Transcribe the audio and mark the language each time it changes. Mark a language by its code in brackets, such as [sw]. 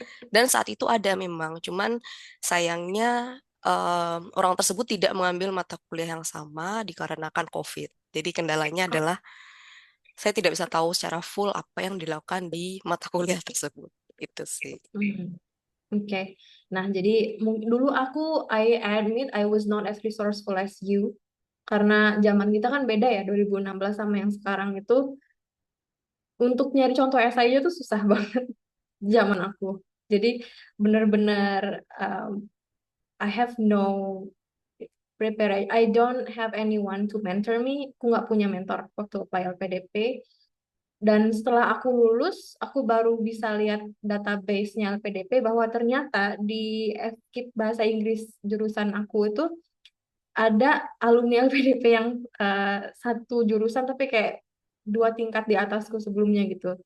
[id] Dan saat itu ada memang, cuman sayangnya orang tersebut tidak mengambil mata kuliah yang sama dikarenakan COVID. Jadi kendalanya adalah saya tidak bisa tahu secara full apa yang dilakukan di mata kuliah tersebut. Itu sih. Hmm. Oke. Nah, jadi dulu [en] I admit I was not as resourceful as you. [id] Karena zaman kita kan beda ya, 2016 sama yang sekarang itu, untuk nyari contoh esai aja tuh susah banget zaman aku. Jadi bener-bener [en] I have no prepare. I don't have anyone to mentor me. [id] Aku nggak punya mentor waktu apply LPDP. Dan setelah aku lulus, aku baru bisa lihat database-nya LPDP bahwa ternyata di FKIP Bahasa Inggris jurusan aku itu ada alumni LPDP yang satu jurusan tapi kayak 2 tingkat di atasku sebelumnya gitu.